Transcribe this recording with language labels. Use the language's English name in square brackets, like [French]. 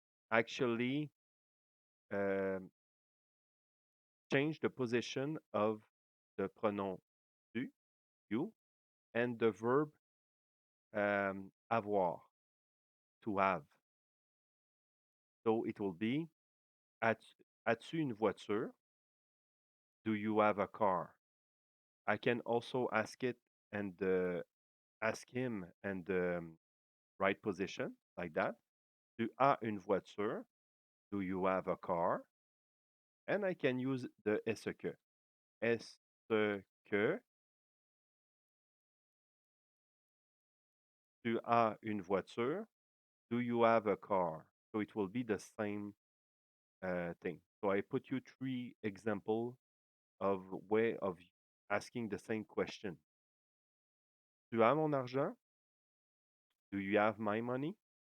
[English] Actually, um, change the position of the pronoun tu, you, and the verb avoir, to have. So it will be [French] as-tu une voiture? [English] Do you have a car? I can also ask it and ask him and the right position like that. [French] Tu as une voiture? [English] Do you have a car? And I can use the est-ce que. [French] Est-ce que tu as une voiture? [English] Do you have a car? So it will be the same thing. So I put you three examples of way of asking the same question. [French] Tu as mon argent? [English] Do you have my money?